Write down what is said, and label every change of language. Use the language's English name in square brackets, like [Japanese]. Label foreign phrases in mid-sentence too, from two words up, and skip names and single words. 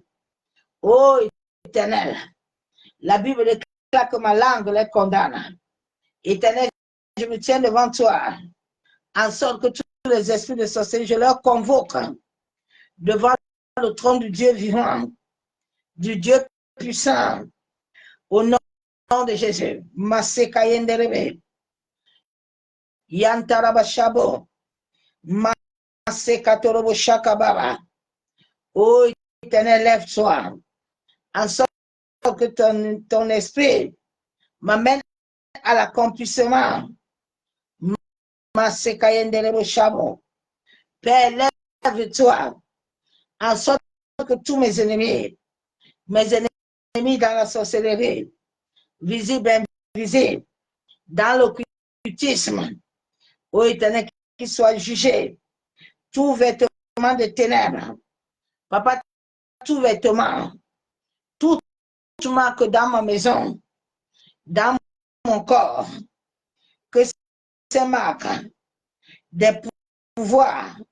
[French] Ô Éternel, la Bible déclare que ma langue les condamne. Éternel, je me tiens devant toi, en sorte que tous les esprits de sorcellerie, je leur convoque devant le trône du Dieu vivant. du Dieu puissant, au nom de Jésus. Maseka yenderebe. Yantaraba shabo. Maseka torobo shakabara. Oh, Éternel, lève-toi. En sorte que ton esprit m'amène à l'accomplissement. Maseka yenderebo shabo. Père, lève-toi. En sorte que tous mes ennemis dans la sorcellerie, visibles, invisibles, dans l'occultisme, ô Éternel, qu'ils soient jugés, tout vêtement de ténèbres, papa, tout vêtement, toute marque dans ma maison, dans mon corps, que ces marques, des pouvoirs